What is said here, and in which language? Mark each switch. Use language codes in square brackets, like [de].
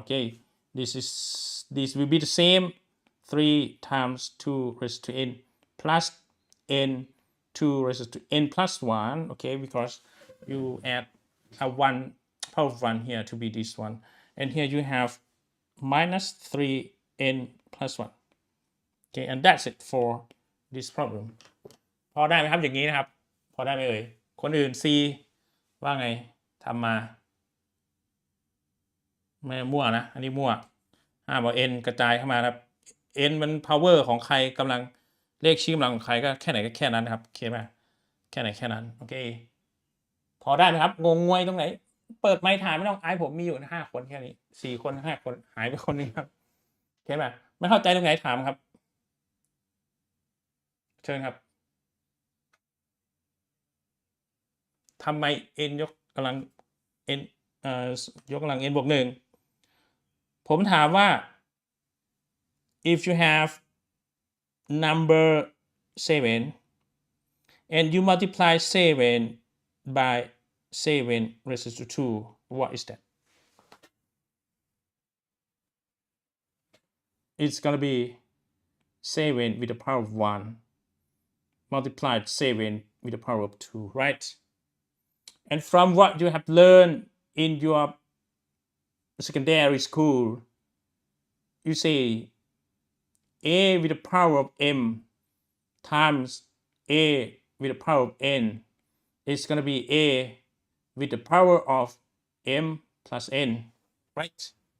[en] Okay, this will be the same, 3 times 2 raised to n plus n 2 raised to n plus 1. Okay, because you add a 1 power of 1 here to be this one, and here you have minus 3n plus 1. Okay, and that's it for this problem. [th] พอได้ไหมครับอย่างนี้นะครับ พอได้ไหมเอ่ยคนอื่น C ว่าไงทำมาไม่มั่วนะ อันนี้มั่ว5บอก n กระจายเข้ามาครับ n มัน power ของใครกำลังเลขชี้กำลังของใครก็แค่ไหนก็แค่นั้นนะครับโอเคไหมแค่ไหนแค่นั้นโอเค พอได้ไหมครับงงงวยตรงไหนเปิดไมค์ถามไม่ต้องอายผมมีอยู่5 คนแค่นี้4 คน 5 คนหายไปคนนึงครับโอเคไหมไม่เข้าใจตรงไหนถามครับเชิญครับ ทำไม n ยกกำลัง n ยกกำลัง n บวก 1ผมถามว่า [en] if you have number 7 and you multiply 7 by 7 raised to 2, what is that? It's gonna be 7 with the power of 1 multiplied 7 with the power of 2, right? And from what you have learned in your secondary school, you say a with the power of m times a with the power of n is going to be a with the power of m plus n, right?